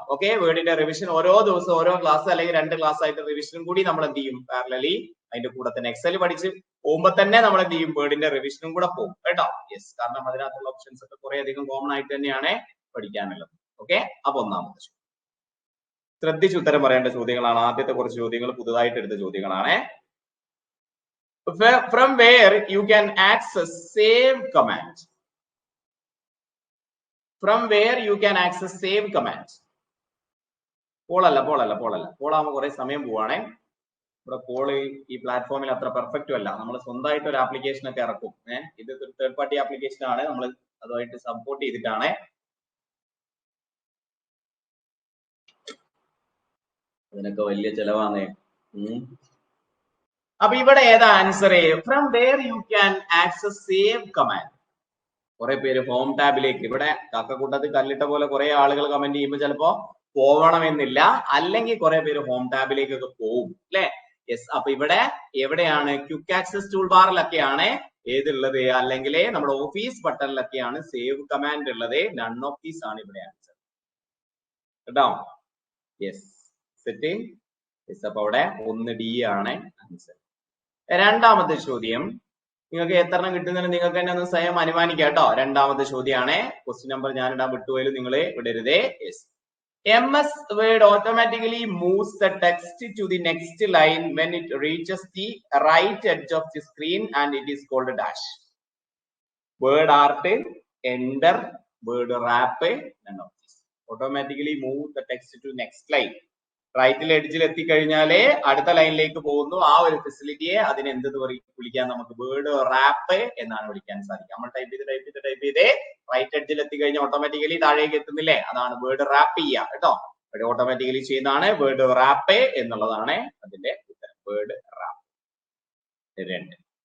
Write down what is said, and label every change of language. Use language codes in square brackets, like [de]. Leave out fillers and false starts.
[ml] Okay, വേർഡിന്റെ revision ഓരോ ദിവസം ഓരോ ക്ലാസ് അല്ലെങ്കിൽ 2 ക്ലാസ് ആയിട്ട് റിവിഷനും കൂടി നമ്മൾ എന്ത് ചെയ്യും, പാരലലി അതിന്റെ കൂടെ തന്നെ എക്സൽ പഠിച്ച് പോകുമ്പോ തന്നെ നമ്മൾ എന്ത് ചെയ്യും, വേർഡിന്റെ റിവിഷനും കൂടെ പോകും കേട്ടോ. യെസ്, കാരണം അതിനകത്തുള്ള ഓപ്ഷൻസ് ഒക്കെ കുറെ അധികം കോമൺ ആയിട്ട് തന്നെയാണ് പഠിക്കാനുള്ളത്. ഓക്കെ, അപ്പൊ ഒന്നാമത്തെ ശ്രദ്ധിച്ച് ഉത്തരം പറയേണ്ട ചോദ്യങ്ങളാണ്. ആദ്യത്തെ കുറച്ച് ചോദ്യങ്ങൾ പുതുതായിട്ട് എടുത്ത ചോദ്യങ്ങളാണ്. [en] From where you can access save command. From where you can access save command. [ml] പോളാകുമ്പോൾ കുറെ സമയം പോവാണേ. ഇവിടെ പോള് ഈ പ്ലാറ്റ്ഫോമിൽ അത്ര പെർഫെക്റ്റും അല്ല. നമ്മൾ സ്വന്തമായിട്ട് ഒരു ആപ്ലിക്കേഷൻ ഒക്കെ ഇറക്കും. ഇത് ഒരു തേർഡ് പാർട്ടി ആപ്ലിക്കേഷൻ ആണ്, നമ്മൾ അതുമായിട്ട് സപ്പോർട്ട് ചെയ്തിട്ടാണ്. അതിനൊക്കെ വലിയ ചെലവാണ്. അപ്പൊ ഇവിടെ ഏതാ answer? [en] From where you can access save command. [ml] കുറെ പേര് ഹോം ടാബിലേക്ക്, ഇവിടെ കാക്കക്കൂട്ടത്തിൽ കല്ലിട്ട പോലെ കുറെ ആളുകൾ കമന്റ് ചെയ്യുമ്പോൾ ചിലപ്പോ പോവണമെന്നില്ല, അല്ലെങ്കിൽ കുറെ പേര് ഹോം ടാബിലേക്കൊക്കെ പോവും അല്ലെ? യെസ്. അപ്പൊ ഇവിടെ എവിടെയാണ്? ക്വിക്ക് ആക്സസ് ടൂൾ ബാറിലൊക്കെയാണ് ഏതുള്ളത്, അല്ലെങ്കിൽ നമ്മുടെ ഓഫീസ് ബട്ടണിലൊക്കെയാണ് സേവ് കമാൻഡ് ഉള്ളത്. [en] none of these [ml] ആണ് ഇവിടെ ആൻസർ കേട്ടോ. Yes, set. യെസ്. അപ്പൊ അവിടെ 1D ആണ് ആൻസർ. രണ്ടാമത്തെ ചോദ്യം നിങ്ങൾക്ക് എത്രണ്ണം കിട്ടുന്നതിന് നിങ്ങൾക്ക് തന്നെ ഒന്ന് സ്വയം അനുമാനിക്കാം കേട്ടോ. രണ്ടാമത്തെ ചോദ്യമാണ്. ക്വസ്റ്റ്യൻ നമ്പർ ഞാൻ ഇടാൻ വിട്ടുപോയാലും നിങ്ങൾ വിടരുതേ. [en] Yes. MS Word automatically moves the text to the next line when it reaches the right edge of the screen and it is called dash. Word art, enter, word wrap, none of this. Automatically move the text to next line. [ml] റൈറ്റിൽ എഡ്ജിൽ എത്തിക്കഴിഞ്ഞാലേ അടുത്ത ലൈനിലേക്ക് പോകുന്നു. ആ ഒരു ഫെസിലിറ്റിയെ അതിന് എന്ത് വിളിക്കാൻ? നമുക്ക് വേർഡ് റാപ്പ് എന്നാണ് വിളിക്കാൻ സാധിക്കുക. നമ്മൾ ടൈപ്പ് ചെയ്ത് റൈറ്റ് എഡ്ജിൽ എത്തിക്കഴിഞ്ഞാൽ ഓട്ടോമാറ്റിക്കലി താഴേക്ക് എത്തുന്നില്ലേ? അതാണ് വേർഡ് റാപ്പ് ചെയ്യുക കേട്ടോ. ഓട്ടോമാറ്റിക്കലി ചെയ്യുന്നതാണ് വേർഡ് റാപ്പ് എന്നുള്ളതാണ് അതിന്റെ ഉത്തരം. Word rap. 2.